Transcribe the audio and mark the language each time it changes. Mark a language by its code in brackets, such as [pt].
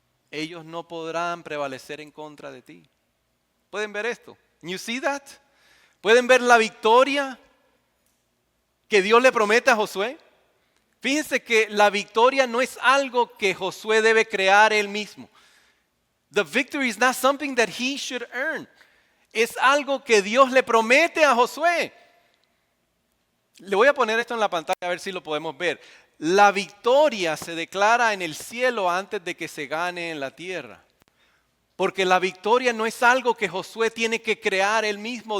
[es] Ellos no podrán prevalecer en contra de ti. ¿Pueden ver esto? [en] You see that? [es] ¿Pueden ver la victoria que Dios le promete a Josué? Fíjense que la victoria no es algo que Josué debe crear él mismo. [en] The victory is not something that he should earn. [es] Es algo que Dios le promete a Josué. Le voy a poner esto en la pantalla a ver si lo podemos ver. La victoria se declara en el cielo antes de que se gane en la tierra. Porque la victoria no es algo que Josué tiene que crear él mismo.